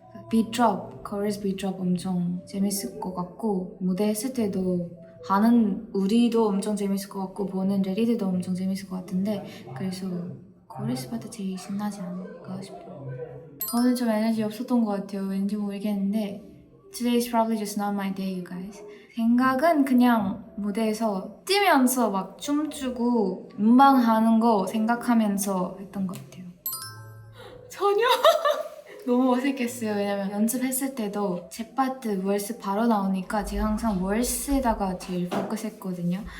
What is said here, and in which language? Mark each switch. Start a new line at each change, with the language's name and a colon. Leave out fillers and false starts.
Korean: 비트드롭, 코레스 비트드롭 엄청 재밌을 것 같고 무대 했을 때도 하는 우리도 엄청 재밌을 것 같고 보는 레디들도 엄청 재밌을 것 같은데 그래서 코레스 파트 제일 신나지 않을까 싶어요. 오늘 좀 에너지 없었던 것 같아요. 왠지 모르겠는데
English: Today's probably just not my day, you guys.
Korean: 생각은 그냥 무대에서 뛰면서 막 춤추고 음방하는 거 생각하면서 했던 것 같아요. 전혀 너무 어색했어요. 왜냐면 연습했을 때도 제 파트 월스 바로 나오니까 제가 항상 월스에다가 제일 포커스했거든요.